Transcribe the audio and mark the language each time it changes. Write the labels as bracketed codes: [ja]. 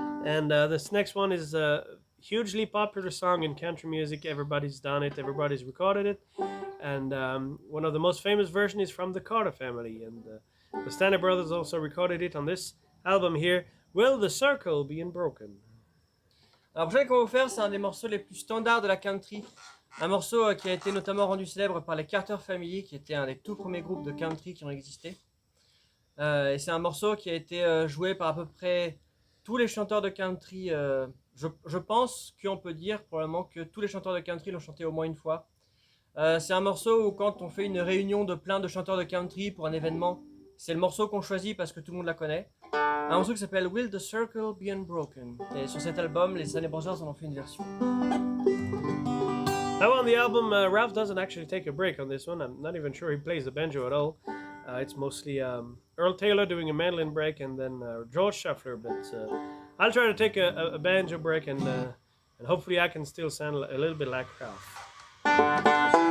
[en] And this next one is a hugely popular song in country music. Everybody's done it, everybody's recorded it. And one of the most famous versions is from the Carter family. And the Stanley Brothers also recorded it on this album here, Will the Circle Be Unbroken? [fr] Alors, le prochain qu'on va vous faire, c'est un des morceaux les plus standards de la country. Un morceau qui a été notamment rendu célèbre par les Carter Family, qui était un des tout premiers groupes de country qui ont existé. Et c'est un morceau qui a été joué par à peu près tous les chanteurs de country. Je pense qu'on peut dire probablement que tous les chanteurs de country l'ont chanté au moins une fois. C'est un morceau où quand on fait une réunion de plein de chanteurs de country pour un événement, c'est le morceau qu'on choisit parce que tout le monde la connaît. Un morceau qui s'appelle Will the Circle Be Unbroken. Et sur cet album, les Stanley Brothers en ont fait une version. [en] Now on the album, Ralph doesn't actually take a break on this one. I'm not even sure he plays the banjo at all. It's mostly Earl Taylor doing a mandolin break and then George Shuffler. But I'll try to take a banjo break and hopefully I can still sound a little bit like Ralph.